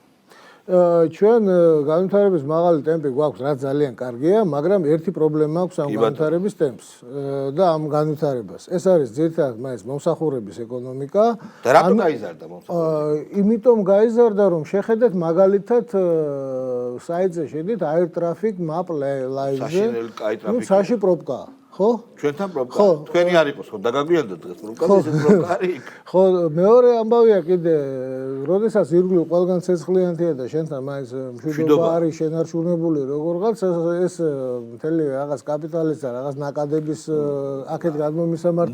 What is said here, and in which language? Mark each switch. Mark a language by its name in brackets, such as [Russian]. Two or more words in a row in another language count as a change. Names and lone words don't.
[Georgian] ჩვენ განვითარების მაღალი ტემპი გვაქვს, რაც ძალიან კარგია, მაგრამ ერთი პრობლემა აქვს ამ განვითარების ტემპს და ამ განვითარებას. ეს არის ძირითადად მაინც მომსახურების ეკონომიკა. და რატო გაიზარდა მომსახურება? იმიტომ გაიზარდა, რომ შეხედეთ მაგალითად საიტზე შედით [English] air traffic map live- [Georgian] ზე. ნუ საში პროპკაა. ხო? ჩვენთან პროპკა. თქვენი არ იყოს ხო დაგაგვიანდოთ დღეს პროპკა ისე პროპკა არის. ხო, მეორე ამბავია კიდე, როდესაც ირგვლივ ყველგან ცეცხლიანთია და შენთან მაინც მშვიდობა არის შენარჩუნებული როგორღაც ეს მთელი რაღაც კაპიტალის და რაღაც ნაკადების აქეთ გადმომისამართებას